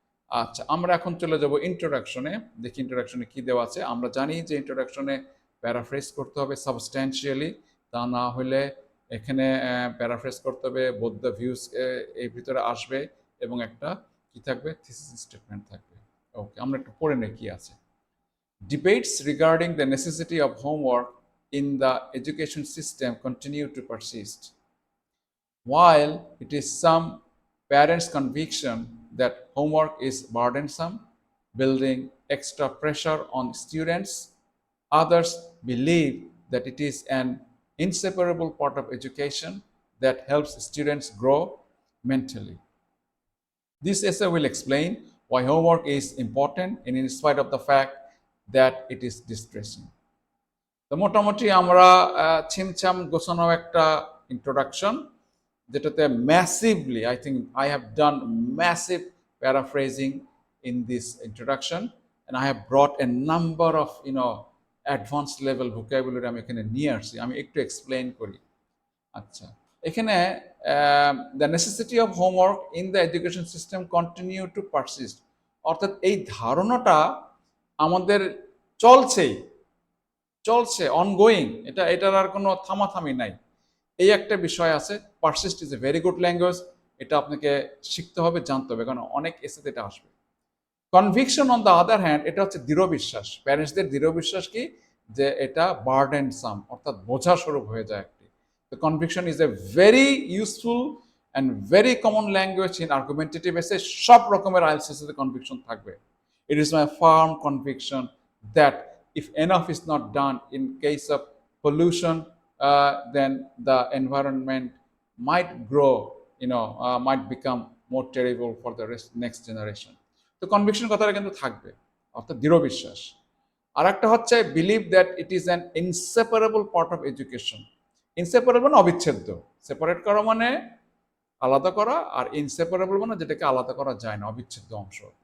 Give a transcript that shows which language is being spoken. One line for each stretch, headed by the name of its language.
Bangla: আচ্ছা, আমরা এখন চলে যাব ইন্ট্রোডাকশনে। দেখি ইন্ট্রোডাকশনে কি দেওয়া আছে। আমরা জানি যে ইন্ট্রোডাকশনে প্যারাফ্রেজ করতে হবে সাবস্ট্যান্সিয়ালি, তা না হলে এখানে প্যারাফ্রেজ করতে হবে, বোথ দ্য ভিউজ এর ভিতরে আসবে, এবং একটা কি থাকবে, থিসিস স্টেটমেন্ট থাকবে। ওকে, আমরা একটু পড়ে নেই কি আছে।
English: Debates regarding the necessity of homework in the education system continue to persist. While it is some parents' conviction that homework is burdensome, building extra pressure on students, others believe that it is an inseparable part of education that helps students grow mentally. This essay will explain why homework is important in spite of the fact that it is distressing.
Bangla: তো মোটামুটি আমরা ছিমছাম গোছানো একটা introduction, যেটাতে massively,
English: I think I have done massive paraphrasing in this introduction, and I have brought a number of advance level vocabulary
Bangla: আমি এখানে নিয়ে আসছি। আমি একটু এক্সপ্লেন করি। আচ্ছা, এখানে
English: the necessity of homework in the education system continue to persist,
Bangla: অর্থাৎ এই ধারণাটা আমাদের চলছেই, চলছে, অনগোয়িং, এটার আর কোনো থামাথামি নাই। এই একটা বিষয় আছে।
English: persist is a very good language,
Bangla: এটা আপনাকে শিখতে হবে, জানতে হবে, কারণ অনেক এসেতে এটা আসবে।
English: conviction on the other hand,
Bangla: এটা হচ্ছে দৃঢ় বিশ্বাস। প্যারেন্টসদের দৃঢ় বিশ্বাস কি, যে এটা বার্ডেন সাম, অর্থাৎ বোঝা স্বরূপ হয়ে যায় একটি।
English: তো conviction is a very useful and very common language in argumentative essay.
Bangla: সব রকমের আইএলটিএস এসেতে কনভিকশন থাকবে।
English: It is my firm conviction that if enough is not done in case of pollution, then the environment might grow, might become more terrible for the next generation.
Bangla: তো conviction কথাটা কিন্তু থাকবে, অর্থাৎ দৃঢ় বিশ্বাস। আর একটা হচ্ছে
English: Believe that it is an inseparable part of education.
Bangla: Inseparable মানে অবিচ্ছেদ্য, সেপারেট করা মানে আলাদা করা, আর ইনসেপারেবল মানে যেটাকে আলাদা করা যায় না, অবিচ্ছেদ্য অংশ।